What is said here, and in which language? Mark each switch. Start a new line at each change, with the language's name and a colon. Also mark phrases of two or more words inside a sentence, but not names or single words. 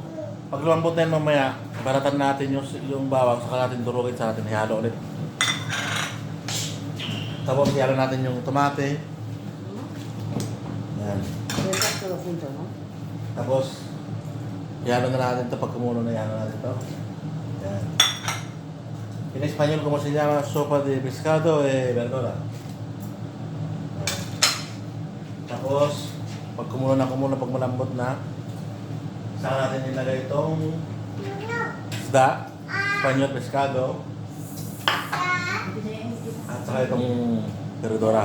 Filipino: Pag lumambot na yun mamaya, baratan natin yung bawang, saka natin durugin, saka natin ihalo ulit. Tapos ihalo natin yung tomate. Yan. Tapos ihalo na natin ito pag kumulo na, ihalo natin ito. Yan.
Spanish: En español, ¿cómo se llama? Sopa de pescado verdura.
Filipino: Tapos, pag kumulo na, pag malambot na, saka natin ilagay itong isda, espanyol pescado, at saka itong verdura.